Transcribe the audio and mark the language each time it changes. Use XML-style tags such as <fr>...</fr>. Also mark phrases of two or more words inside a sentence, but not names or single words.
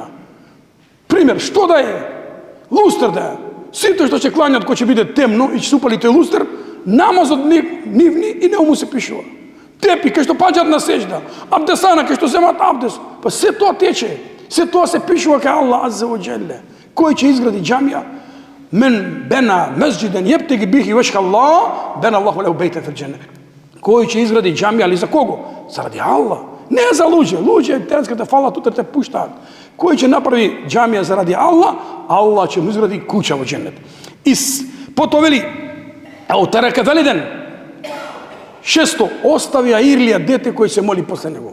<mk>Пример, што да е? Лустер да е. Сите што ќе кланјат кој ќе биде темно и ќе супали тој лустер, намазот нивни и не му се пишува. Тепи кај што паѓаат на сеџда, абдесана кај што земат абдес, па се тоа тече. Се тоа се пишува кај Аллах</mk> <ar>عز وجل.</ar> <mk>Кој ќе изгради џамија?</mk> <ar>من بنى مسجدا يبتغي به وجه الله بنى الله له بيتا في الجنة.</ar> <mk>Кој ќе изгради џамија, али за кого? Заради Аллах. Не за луѓе. Луѓе денеската фалат, утре те пуштаат. Кој ќе направи џамија заради Аллах, Аллах ќе му изгради куќа во џеннет. И потоа вели,</mk> <ar>ترك ولدا.</ar> <mk>Шесто, остави Аирлија дете кој се моли после него.</mk>